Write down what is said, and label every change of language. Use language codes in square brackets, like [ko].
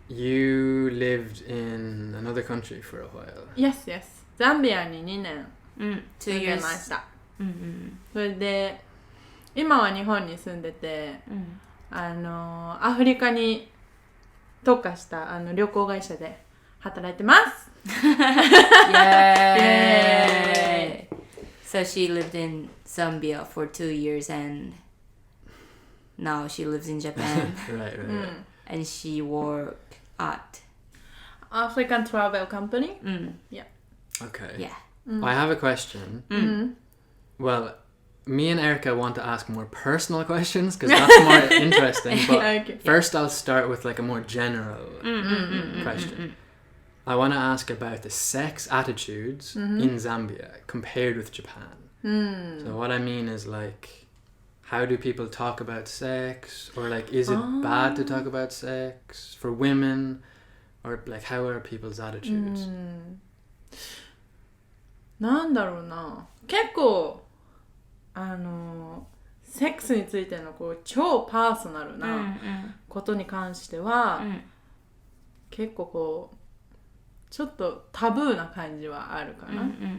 [en] you lived in another country for a while. Yes, yes. [ja] ザンビアに2年うん住んでまし [en] 2 years [ja] た。うんうんそれで、今は日本に住んでて、うんアフリカに特化した旅行会社で働いてます。 [en] Yay! So she lived in Zambia for 2 years and now she lives in Japan Right. and she worked at African Travel Company. うん Okay. Yeah I have a question. Well, me and Erica want to ask more personal questions because that's more interesting. But Okay. first, I'll start with like a more general question. I want to ask about the sex attitudes in Zambia compared with Japan. So what I mean is like, how do people talk about sex, or like, is it bad to talk about sex for women, or like, how are people's attitudes? [ja] なんだろうな。結構セックスについてのこう超パーソナルなことに関しては、結構こうちょっとタブーな感じはあるかな。